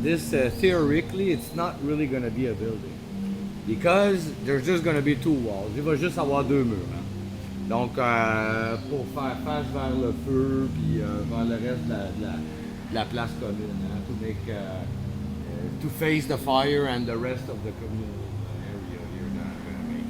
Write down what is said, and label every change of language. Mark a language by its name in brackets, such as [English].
[English] This, theoretically, it's not really going to be a building. Because there's just going to be two walls. [French] Il va juste avoir deux murs. Hein. Donc, pour faire face vers le feu, puis vers le reste de la place commune. [English] Hein, to make, to face the fire and the rest of the community area you're going to make.